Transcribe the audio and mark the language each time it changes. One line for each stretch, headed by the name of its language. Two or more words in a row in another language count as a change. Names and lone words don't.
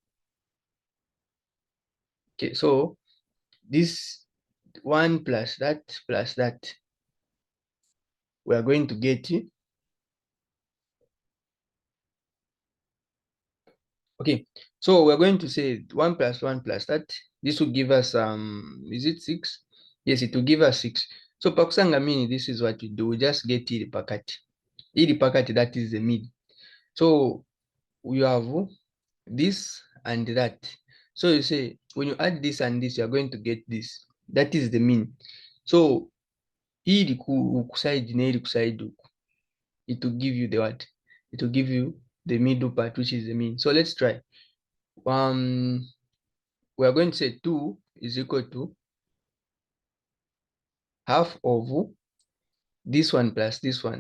English: Okay, so this 1 plus that, we are going to get it. Okay, so we're going to say 1 plus 1 plus that. This will give us is it 6? Yes, it will give us 6. So
Bemba: pakusanga mini,
English: this is what we do. We just get
Bemba: ili pakati. Ili pakati,
English: that is the mid. So we have this and that. So you say when you add this and this, you are going to get this. That is the mean. So
Bemba: ili kuside na ili kuside,
English: it will give you the what? It will give you the middle part, which is the mean. So let's try. We are going to say 2 is equal to half of this one plus this one.